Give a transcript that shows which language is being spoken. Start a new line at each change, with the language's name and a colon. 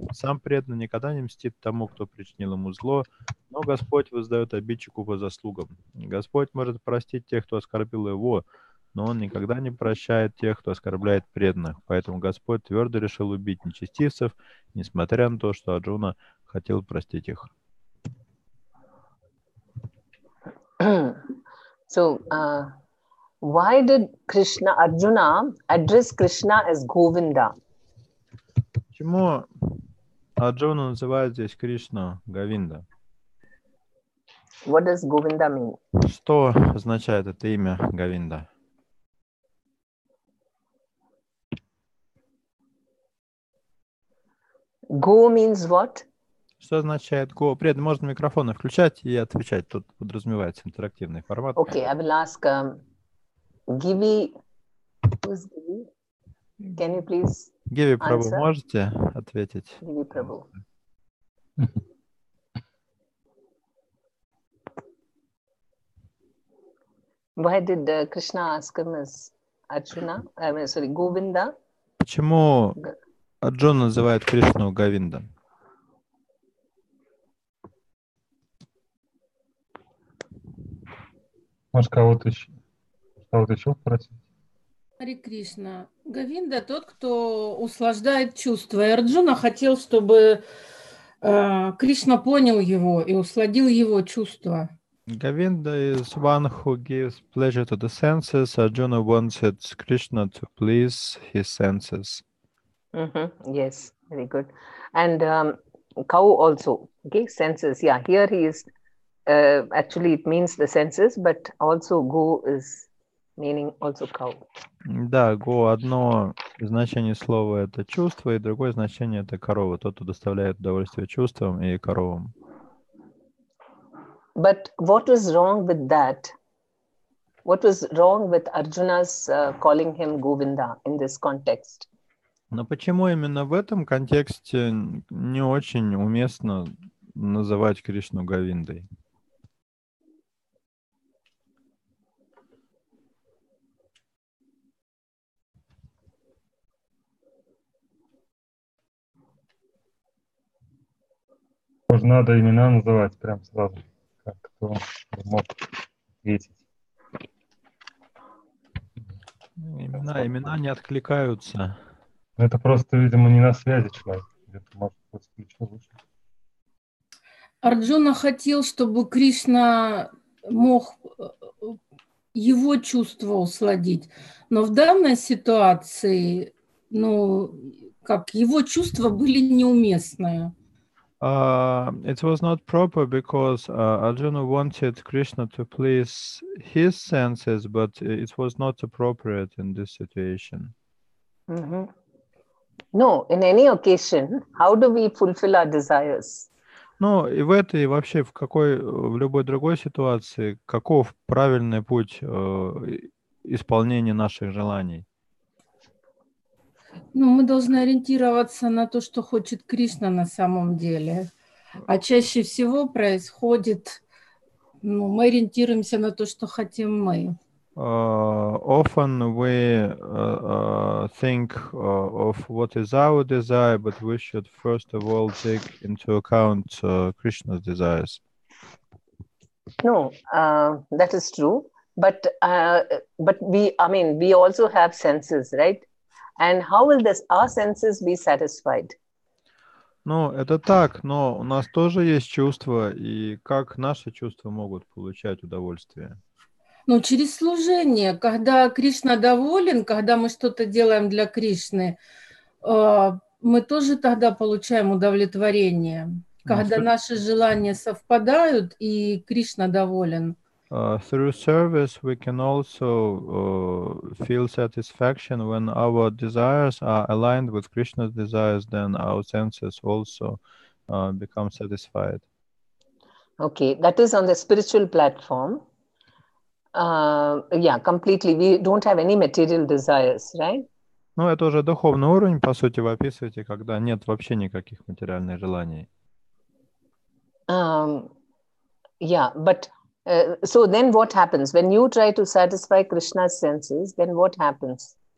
Russian: Сам преданный никогда не мстит тому, кто причинил ему зло, но Господь воздает обидчику по заслугам. Господь может простить тех, кто оскорбил его, но он никогда не прощает тех, кто оскорбляет преданных. Поэтому Господь твердо решил убить нечестивцев, несмотря на то, что Арджуна хотел простить их.
English: So, why did Arjuna address Krishna as Govinda?
Russian: Почему Арджуна называет здесь Кришну Говинда?
English: What does Govinda mean?
Russian: Что означает это имя Говинда?
English: Go means what?
Russian: Что означает go? Преданный, можно микрофоны включать и отвечать. Тут подразумевается интерактивный формат.
English: Okay, I will ask Givi. Who's Givi? Can you please
Russian: Гиви Прабhu,
English: answer?
Russian: можете ответить?
English: Givi Prabhu. Why did Krishna ask him as Arjuna? I mean, sorry, Govinda.
Russian: Почему Арджуна называет Кришну Говинда? Может, кого-то еще спросить? Харе Кришна. Говинда тот, кто услаждает чувства. И Арджуна хотел, чтобы Кришна понял его и усладил его чувства.
English: Govinda is one who gives pleasure to the senses. Arjuna wanted Krishna to please his senses. Yes, very good. And cow also, okay, senses. Yeah, here he is, actually it means the senses, but also go is meaning also cow.
Russian: Да, го одно значение слова это чувство, и другое значение это корова. Тот, кто доставляет удовольствие чувствам и коровам. But what was wrong with that? What was wrong with Arjuna's calling him Govinda in this context? Но почему именно в этом контексте не очень уместно называть Кришну Говиндой? Может, надо имена называть прям сразу, как кто мог ответить. Имена не откликаются. Это просто, видимо, не на связи человек. Где-то, может, кто-то включил, вышел. Арджуна хотел, чтобы Кришна мог его чувства усладить. Но в данной ситуации, ну, как его чувства были неуместные.
English: It was not proper because Arjuna wanted Krishna to please his senses, but it was not appropriate in this situation. Mm-hmm. No, in any occasion, how do we fulfill our desires?
Russian: Ну, и в этой, и вообще в любой другой ситуации, каков правильный путь исполнения наших желаний? Ну, мы должны ориентироваться на то, что хочет Кришна на самом деле. А чаще всего происходит, ну, мы ориентируемся на то, что хотим мы.
English: Often we think of what is our desire, but we should first of all take into account Krishna's desires. No, that is true. But we also have senses, right? And how will our senses be satisfied?
Russian: Ну, это так, но у нас тоже есть чувства, и как наши чувства могут получать удовольствие? Ну, через служение, когда Кришна доволен, когда мы что-то делаем для Кришны, мы тоже тогда получаем удовлетворение. Когда наши желания совпадают, и Кришна доволен.
English: Through service, we can also feel satisfaction when our desires are aligned with Krishna's desires. Then our senses also become satisfied. Okay, that is on the spiritual platform. Yeah, completely. We don't have any material desires, right?
Russian: Ну, это уже духовный уровень, по сути, вы описываете, когда нет вообще никаких материальных желаний.
English: Yeah, but so then what happens? When you try to satisfy Krishna's senses, then what happens?